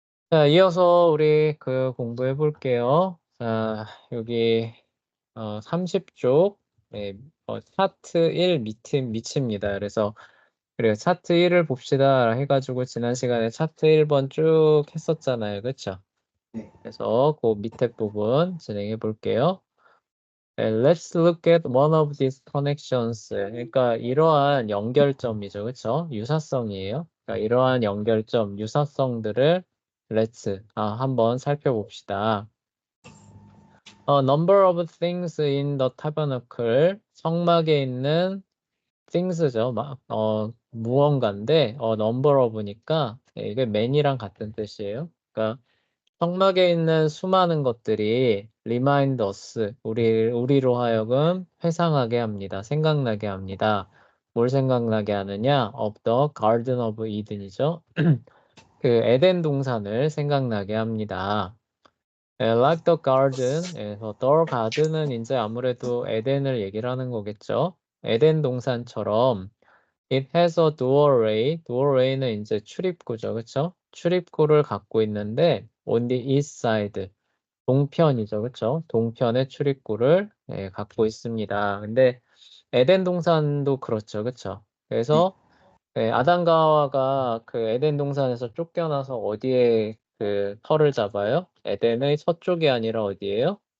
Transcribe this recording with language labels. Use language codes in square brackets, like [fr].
[ko] 자, 이어서 우리 그 공부해 볼게요. 자, 여기 30쪽 차트 1 미치입니다. 그래요. 차트 1을 봅시다 해가지고 지난 시간에 차트 1번 쭉 했었잖아요. 그쵸? 네. 그래서 그 밑에 부분 진행해 볼게요. [en] Let's look at one of these connections. [ko] 그러니까 이러한 연결점이죠. 그쵸? 유사성이에요. 그러니까 이러한 연결점, 유사성들을 let's 한번 살펴봅시다. [en] Number of things in the tabernacle. [ko] 성막에 있는 things죠. 무언가인데 number of니까 이게 many랑 같은 뜻이에요. 그러니까 성막에 있는 수많은 것들이 [en] remind us, [ko] 우리로 하여금 회상하게 합니다. 생각나게 합니다. 뭘 생각나게 하느냐? [en] of the Garden of Eden이죠. [ko] 그 에덴 동산을 생각나게 합니다. [en] Like the garden [ko] 에서 the garden은 이제 아무래도 에덴을 얘기를 하는 거겠죠. 에덴 동산처럼 [en] it has a doorway. [ko] doorway는 이제 출입구죠. 그쵸? 출입구를 갖고 있는데 [en] on the east side. [ko] 동편이죠. 그쵸? 동편의 출입구를 갖고 있습니다. 근데 에덴 동산도 그렇죠. 그쵸? 그래서 아담과 하와가 그 에덴 동산에서 쫓겨나서 어디에 그 터를 잡아요? 에덴의 서쪽이 아니라 어디예요?